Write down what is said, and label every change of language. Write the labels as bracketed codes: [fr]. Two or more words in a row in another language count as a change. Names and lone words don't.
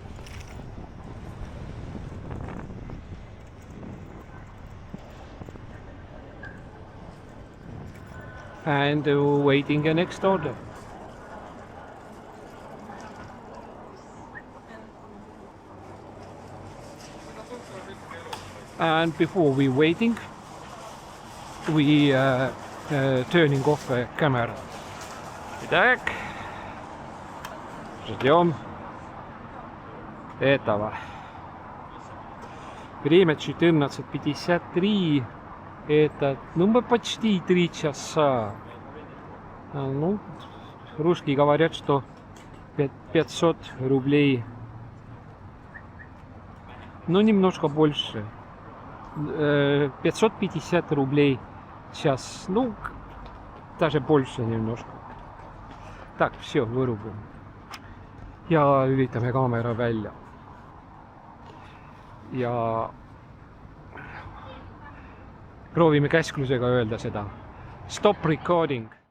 [en] And waiting the next order. And before we waiting, we turning off the camera. [ru] Итак. Ждем этого. Время 14:53. Это, мы почти 3 часа. Ну, русские говорят, что 500 рублей. Ну, немножко больше. 550 рублей в час. Ну, даже больше немножко. Так, все, вырубим. [et] Ja lülitame kaamera välja. Ja proovime käsklusega öelda seda. [en] Stop recording.